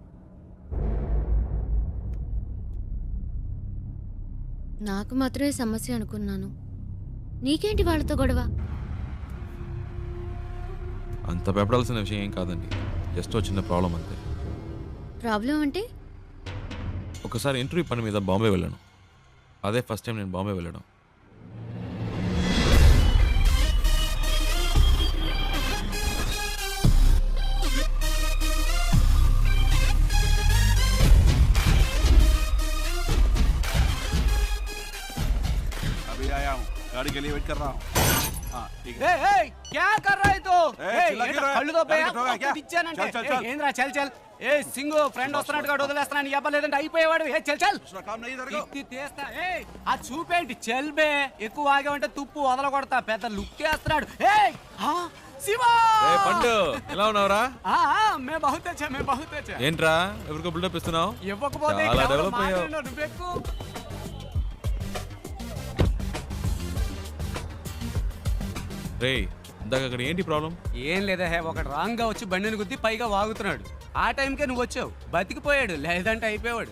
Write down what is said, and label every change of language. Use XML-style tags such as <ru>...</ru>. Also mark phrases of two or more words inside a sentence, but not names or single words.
<te>నాకు మాత్రమే సమస్య అనుకున్నాను. నీకేంటి వాళ్ళతో గొడవ? అంత భయపడాల్సిన విషయం ఏం కాదండి, జస్ట్ చిన్న ప్రాబ్లం అంతే. ప్రాబ్లం అంటే? ఒకసారి ఇంటర్వ్యూ పని మీద బాంబే వెళ్ళాను. అదే</te> <en>first time</en> <te>నేను బాంబే వెళ్ళడం.</te> <hi>अभी आया हूँ, गाड़ी के लिए वेट कर रहा हूँ. हाँ, ठीक है. क्या कर रहा है तो चिल्ला क्यों रहा है?</hi> <te>కళ్ళు తో</te> <hi>गाड़ी ठोका क्या?</hi> <te>ఇచ్చానంటే</te> <hi>चल, चल, चल.</hi> <te>ఏంద్రా</te> <hi>चल चल.</hi> <te>ఏ సింగు ఫ్రెండ్ వస్తున్నట్టుగా వదిలేస్తున్నాను చెప్పలేదంటే అయిపోయేవాడు. ఏ</te> <hi>चल चल. दूसरा काम नहीं तेरे को.</hi> <te>ఇది తీస్తా. ఏ ఆ చూపేంటి</te> <hi>चल बे.</hi> <te>ఎక్కువ ఆగామంటే తుప్పు వదల కొడతా. పెద్ద లుక్ వేస్తున్నాడు. ఏ శివ పండు ఎలా ఉన్నావురా?</te> <hi>मैं बहुत अच्छा मैं बहुत अच्छा.</hi> <te>ఏంట్రా ఎవరికో బిల్డప్ ఇస్తున్నావు? ఇవ్వకపోతే చాలా డెవలప్ అయ్యావు. నువ్వెక్కు. రే ఇందాక అక్కడ ఏంటి ప్రాబ్లం? ఏం లేదా హే, ఒకడు రాంగ్ గా వచ్చి బండిని గుద్ది పైగా వాగుతున్నాడు. ఆ టైంకే నువ్వు వచ్చావు, బతికిపోయాడు. లేదంటే అయిపోయాడు.</te>